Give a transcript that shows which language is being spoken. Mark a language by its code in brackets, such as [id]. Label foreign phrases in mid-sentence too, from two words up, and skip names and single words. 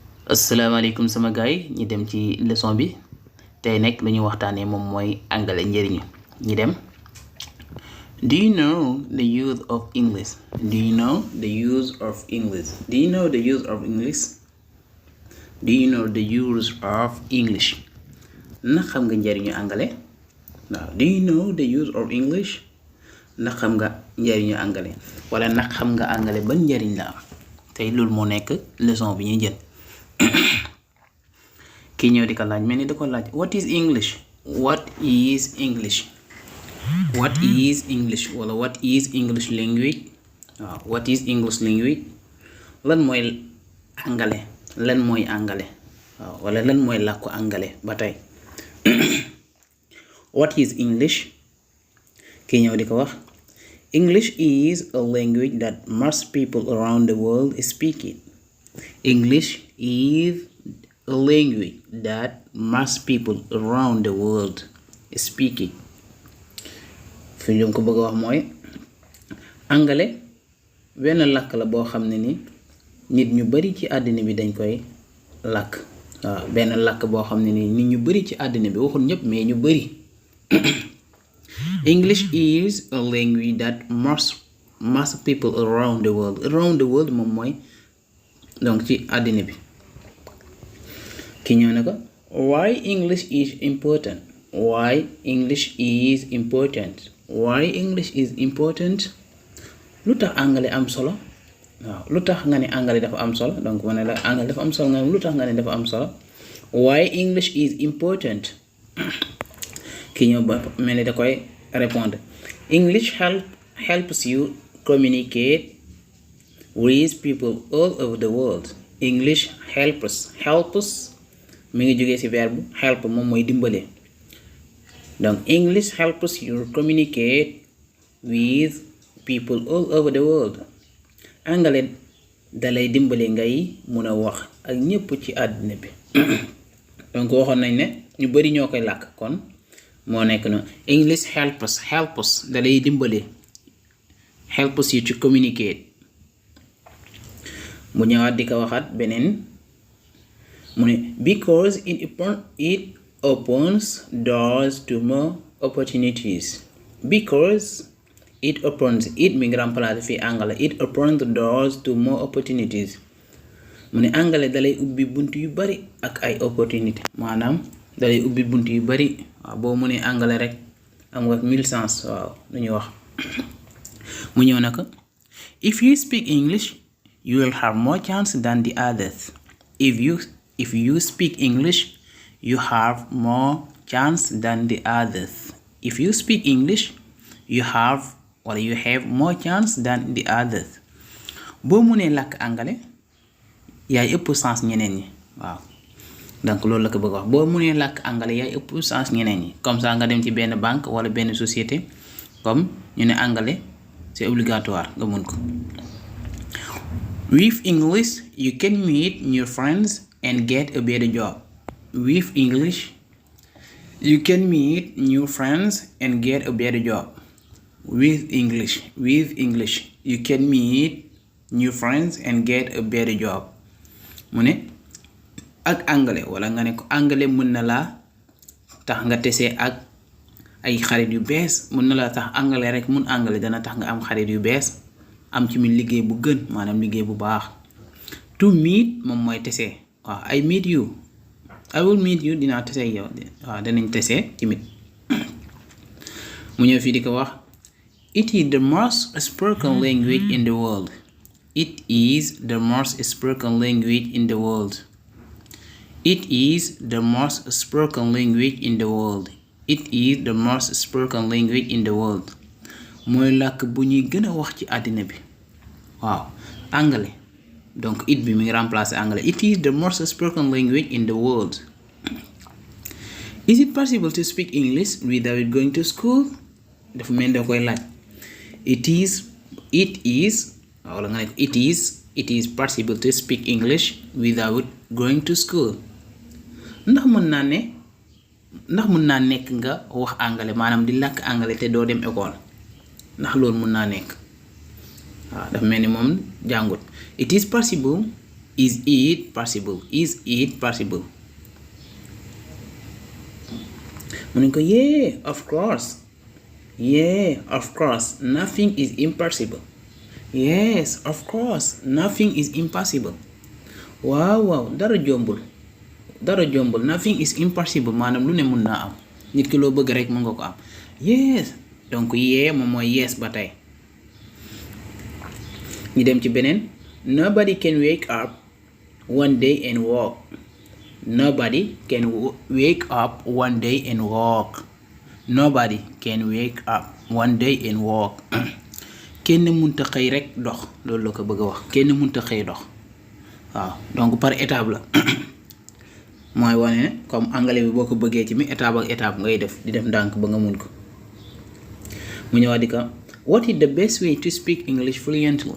[wo] asalaamaaleykum sama gaay ñi dem ci leçon bi tey nekk dañu waxtaanee moom mooy anglais njëriñu ñi dem. [en] Do you know the use of English? Do you know the use of English? Do you know the use of English? Do you know the use of English? [wo] ndax xam nga njëriñu anglais? [en] waaw do you know the use of English? [wo] ndax xam nga njëriñu anglais wala ndax xam nga anglais ban njëriñ la am tey loolu moo nekk leçon bi ñuy jël. kii ñëw di ko laaj mel ni da ko laaj [en] what is English? What is English? What is English wala what is English language? waaw what is English language? [wo] lan mooy anglais? lan mooy anglais? waaw wala lan mooy làkku anglais ba tey. [en] What is English? [wo] kii ñëw di ko wax [en] English is a language that most people around the world speak it. English is a language that most people around the world speak it. [wo] fi ñu ko bëgg a wax mooy anglais benn làkk la boo xam ne ni nit ñu bari ci àddina bi dañ koy làkk. waaw benn làkk boo xam ne ni nit ñu bari ci àddina bi waxul ñëpp mais ñu bari. [en] English is a language that most people around the world. Around the world [wo] moom mooy donc ci àddina bi. ki ñëw na ko [en] why English is important? Why English is important? Why English is important? [wo] lu tax anglais am solo? waaw lu tax nga ne anglais dafa am solo donc ma ne la anglais dafa am solo nga ne lu tax nga ne dafa am solo. [en] Why English is important? [wo] ki ñëw ba mel ni da koy répondre [en] English helps you communicate with people all over the world. English helps [wo] mi ngi jógee ci verbe help moom mooy dimbale donc [en] English helps you communicate with people all over the world. [wo] anglais dalay dimbale ngay mun a wax ak ñépp ci àddina bi. donc waxoon nañ ne ñu bari ñoo koy làkk kon moo nekk noonu [en] English helps [wo] dalay dimbale [en] helps you to communicate. [wo] mu ñëwaat di ko waxaat beneen mu ne [en] because it opens doors to more opportunities. Because it opens it [wo] mi ngi remplacer fii anglais [en] it opens doors to more opportunities. [wo] mu ne anglais dalay ubbi bunt yu bari ak ay opportunité maanaam dalay ubbi bunt yu bari. waaw boo mu ne anglais rek am nga 1000 chance waaw lu ñuy wax. mu ñëw na ko [en] if you speak English you will have more chance than the others. If you speak English you have more chance than the others. If you speak English you have more chance than the others. [wo] boo mënee làkk anglais yaay ëpp chance ñeneen ñi waaw donc loolu la ko bëgg wax boo mënee làkk anglais yaay ëpp chance ñeneen ñi [fr] comme ça [wo] nga dem ci benn banque wala benn société comme ñu ne anglais [fr] c'est obligatoire [wo] nga mën ko. [en] With English you can meet new friends and get a better job. With English you can meet new friends and get a better job. With English you can meet new friends and get a better job. [wo] mu ne ak anglais wala nga ne ko anglais mën na laa tax nga tesee ak ay xarit yu bees mën na laa tax anglais rek mun anglais dana tax nga am xarit yu bees am ci mi liggéey bu gën maanaam liggéey bu baax. [en] To meet [wo] moom mooy tesee waaw [en] I meet you I will meet you [wo] dinaa tesee yow waaw danañ tesee tamit. mu ñëw fii di ko wax [en] it is the most spoken language in the world. It is the most spoken language in the world. It is the most spoken language in the world. It is the most spoken language in the world. [wo] mooy làkk bu ñuy gën a wax ci àddina bi waaw anglais donc it bi mi ngi remplacer anglais. [en] It is the most spoken language in the world. Is it possible to speak English without going to school? [wo] dafa mel da koy laaj. [en] It is possible to speak English without going to school. [wo] ndax mën naa nekk nga wax anglais maanaam di làkk anglais te doo dem école ndax loolu mën naa nekk waaw dafa mel ni moom jàngut. [en] It is possible Is it possible? Is it possible? [wo] mu ne ko [en] yeah, of course. Yeah, of course. Nothing is impossible. Yes, of course. Nothing is impossible. [wo] waaw dara jombul. [en] Nothing is impossible [wo] maanaam lu ne mun naa am nit ki loo bëgg rek mën nga ko am. Yes, donc yeah moom mooy yes ba tey. ñu dem ci beneen. [en] Nobody can wake up one day and walk. Nobody can wake up one day and walk. Nobody can wake up one day and walk. [wo] kenn mënta xëy rek dox loolu la ko bëgg a wax kenn mënta xëy dox waaw donc [fr] par étape [wo] la mooy wane ne comme anglais bi boo ko bëggee ci mi étape ak étape ngay def di def ndànk ba nga mun ko. mu ñëwaat di ko [en] what is the best way to speak English fluently?